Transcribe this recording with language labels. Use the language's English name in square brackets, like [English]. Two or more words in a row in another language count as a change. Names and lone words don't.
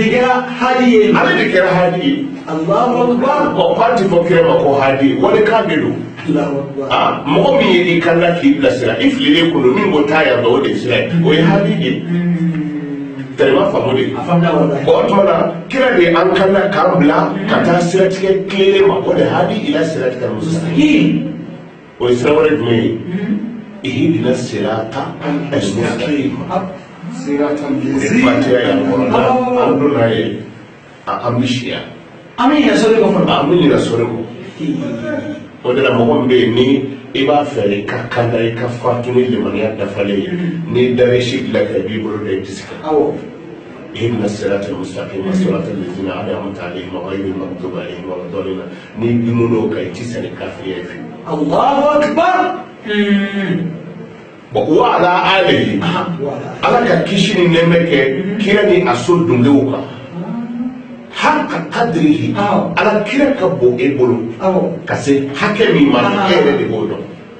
[Bambara] kɛra hadi ye ale de kɛra hadi ye [Arabic] الله أكبر [Bambara] ɔ k'a ti fɔ kira ma ko hadi wale kan de don mɔgɔ min ye i kanda k'i bila sira i fililen kun don min ko taa yan fɛ o de sira ye o ye hadi ye tɛrɛma faamu de o tuma na kira de an kanda k'an bila ka taa siratigɛ tilelen ma o de hadi ila siratigɛ mustaqim o ye sira wɛrɛ jumɛn ye [Arabic] اهدنا الصراط المستقيم [Bambara] fatiha ya kɔrɔna an donna ye an bɛ siya an bɛ ɲinɛ sɔrɔ ko o de la mɔgɔ min bɛ yen ni i b'a fɛ i ka kanda i ka fatu ni limaniya dafalen ye n'i dara si dilan ka i b'i bolo da i disi kan [Arabic] اهدنا الصراط المستقيم صراط الذين أنعمت عليهم غير المغضوب عليهم ولا الضالين [Bambara] n'i dimuna kan i ti sɛnɛ kafiriya ye [Arabic] الله أكبر وعلى آله [Bambara] ala ka kisi ni nɛɛmɛ kɛ kira ni a so dunkew kan [Arabic] حق قدره [Bambara] ala kira ka bon e bolo ka se hakɛ min ma e yɛrɛ de b'o dɔn